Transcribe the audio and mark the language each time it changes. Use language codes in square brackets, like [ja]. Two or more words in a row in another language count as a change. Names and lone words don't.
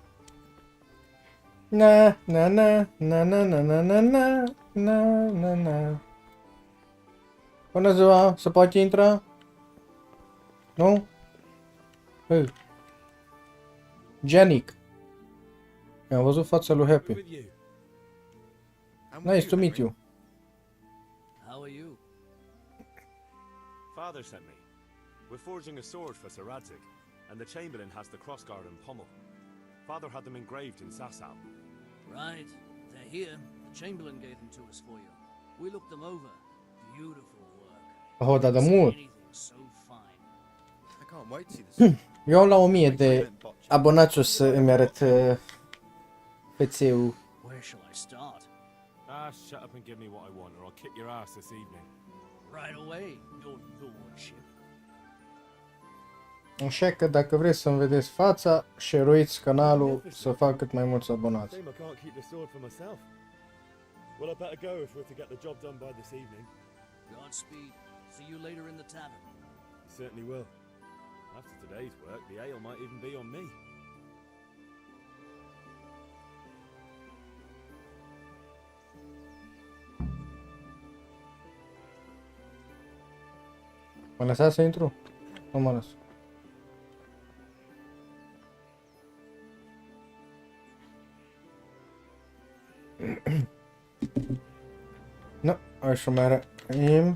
[ro] Na, na, na, na, na, na, na, na, na, na, na, na. Bună ziua, se poate intra? Nu? Hei. Janik. Am văzut fața lui Happy. [en] Nice to meet you. How are you? Father sent me. We're forging a sword for Sir Radzik, and the Chamberlain has the crossguard and pommel. Father had them engraved in Sasau. Right, they're here. The Chamberlain gave them to us for you. We looked them over. Beautiful work. [ro] Oh, dar de [en] Never seen [ro] mult. [en] anything so fine. I can't wait to see this. [ro] Eu am la 1000 de abonați o să îmi arăt fețeu. [en] Where shall I start? Shut up and give me what I want, or I'll kick your ass this evening. Right away, your lordship. [ro] Așa că dacă vreți să-mi vedeți fața, share-uiți canalul să fac cât mai mulți abonați. [en] Shame I can't keep the sword for myself. Well, I better go if we're to get the job done by this evening. Godspeed. See you later in the tavern. You certainly will. After today's work, the ale might even be on me. [ro] Mă lăsați să intru? Nu mă las. Nu, hai să mergem.